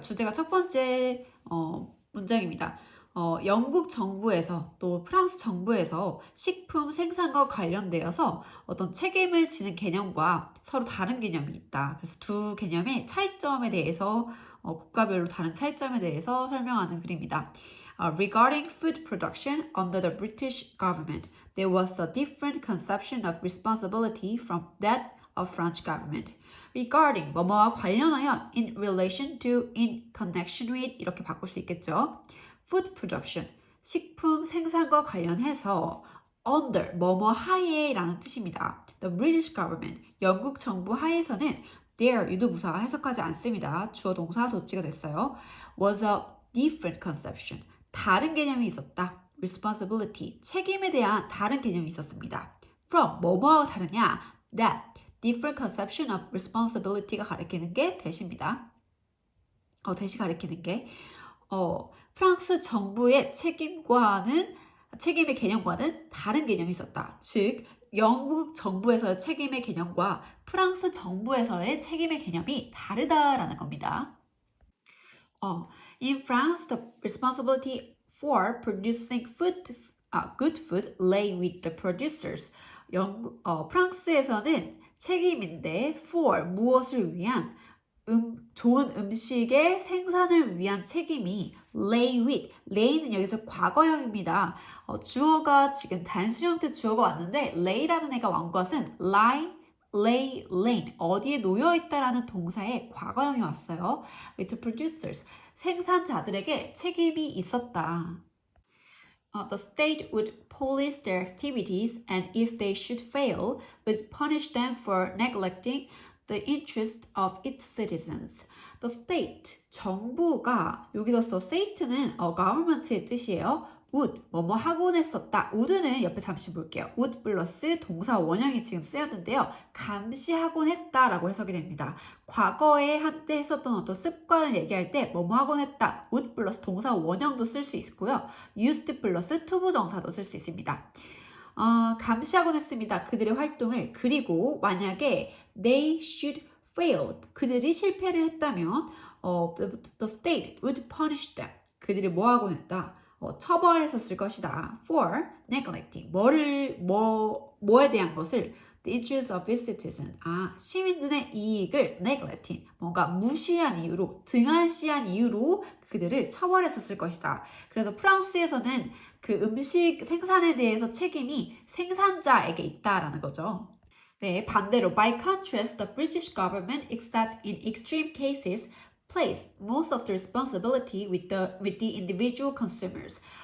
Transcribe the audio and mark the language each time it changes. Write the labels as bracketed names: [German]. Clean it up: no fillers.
[Korean] 주제가 첫 번째 문장입니다. 영국 정부에서 또 프랑스 정부에서 식품 생산과 관련되어서 어떤 책임을 지는 개념과 서로 다른 개념이 있다. 그래서 두 개념의 차이점에 대해서 국가별로 다른 차이점에 대해서 설명하는 글입니다. [English] Regarding food production under the British government, there was a different conception of responsibility from that of French government. [Korean] Regarding 뭐뭐와 관련하여 [English] in relation to, in connection with [Korean] 이렇게 바꿀 수 있겠죠. [English] Food production, [Korean] 식품 생산과 관련해서 under, 뭐뭐 하에라는 뜻입니다. [English] The British government, [Korean] 영국 정부 하에서는 there, 유도부사 해석하지 않습니다. 주어 동사 도치가 됐어요. [English] Was a different conception, [Korean] 다른 개념이 있었다. responsibility, 책임에 대한 다른 개념이 있었습니다. from, 뭐뭐와 다르냐? that, [English] different conception of responsibility [Korean] 가 가리키는 게 대시입니다. 대시 가리키는 게 프랑스 정부의 책임의 개념과는 다른 개념이 있었다. 즉, 영국 정부에서의 책임의 개념과 프랑스 정부에서의 책임의 개념이 다르다라는 겁니다. [English] In France, the responsibility for producing good food lay with the producers. [Korean] 프랑스에서는 책임인데 for 무엇을 위한 좋은 음식의 생산을 위한 책임이 [English] lay with, [Korean] lay는 여기서 과거형입니다. 주어가 지금 단수 형태 주어가 왔는데 lay라는 애가 완 것은 [English] lie, lay, lain [Korean] 어디에 놓여 있다라는 동사의 과거형이 왔어요. [English] with the producers, [Korean] 생산자들에게 책임이 있었다. [English] The state would police their activities and if they should fail, would punish them for neglecting the interest of its citizens. The state, [Korean] 정부가, 여기서 state는 government의 뜻이에요. would, 뭐뭐 하곤 했었다. would는 옆에 잠시 볼게요. would 플러스 동사 원형이 지금 쓰였는데요. 감시하곤 했다라고 해석이 됩니다. 과거에 한때 했었던 어떤 습관을 얘기할 때 뭐뭐 하곤 했다. would 플러스 동사 원형도 쓸 수 있고요. used 플러스 투부정사도 쓸 수 있습니다. 감시하곤 했습니다. 그들의 활동을. 그리고 만약에 [English] they should fail, [Korean] 그들이 실패를 했다면 [English] the state would punish them. [Korean] 그들이 뭐 하곤 했다? 처벌했었을 것이다. [English] for neglecting, [Korean] 뭐에 대한 것을 [English] the interests of its citizen, [Korean] 시민들의 이익을 neglecting, 뭔가 무시한 이유로, 등한시한 이유로 그들을 처벌했었을 것이다. 그래서 프랑스에서는 그 음식 생산에 대해서 책임이 생산자에게 있다라는 거죠. 네, 반대로 [English] by contrast, the British government, except in extreme cases, place most of the responsibility with the individual consumers.